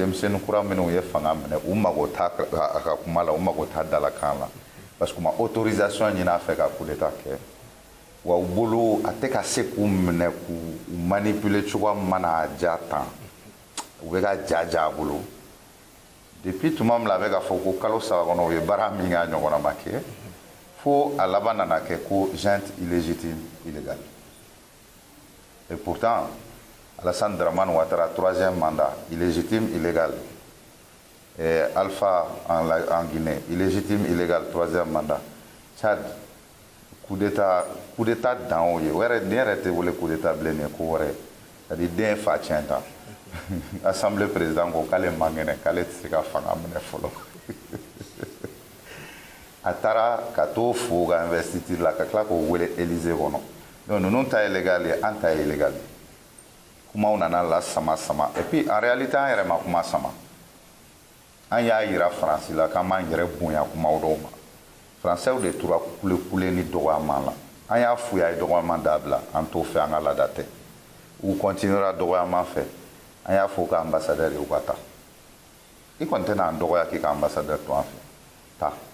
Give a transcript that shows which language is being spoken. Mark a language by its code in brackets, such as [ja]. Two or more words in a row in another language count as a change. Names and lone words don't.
[bm] denmisɛnnin kura minnu ye fanga minɛ u mago t'a a ka kuma la u mago t'a dalakan la [fr] parce que [bm] u ma autorisation ɲini a fɛ ka [fr] coup d'état [bm] kɛ wa u bolo a tɛ ka se k'u minɛ k'u manipuler cogoya min mana a ja tan u bɛ ka ja a bolo depuis tuma min na a bɛ ka fɔ ko kalo 3 kɔnɔ u ye baara min k'a ɲɔgɔnna ma kɛ fo a laban nana kɛ ko [fr] junte illégitime illégale et pourtant Alassane Dramane Ouattara 3e mandat illégitime illégal et Alpha en Guinée illégitime illégal 3e mandat Tchad coup d'état [bm] dan o ye o yɛrɛ den yɛrɛ tɛ wele [fr] coup d'état [bm] bilen ni ko wɛrɛ [fr] c'est-à-dire [bm] den fa tiɲɛ tan [fr] assemblée président [bm] ko k'ale man kɛnɛ k'ale tɛ se ka fanga minɛ fɔlɔ a taara ka t'o fo ka investiture la ka tila k'o wele Élysée kɔnɔ donc ninnu ta ye légal ye an ta ye illégal ye kumaw nana la sama [fr] et puis en réalité [bm] an yɛrɛ ma kuma sama an y'a yira Faransi la k'an m'an yɛrɛ bonya kumaw dɔw ma Français de tora kule ni dɔgɔyama la an y'a f'u ye dɔgɔyama dabila an t'o fɛ an ka laada tɛ u continuera dɔgɔyama fɛ an y'a fɔ ka ambassadeur ye u ka taa i kɔni tɛna an dɔgɔya k'i ka ambassadeur to an fɛ taa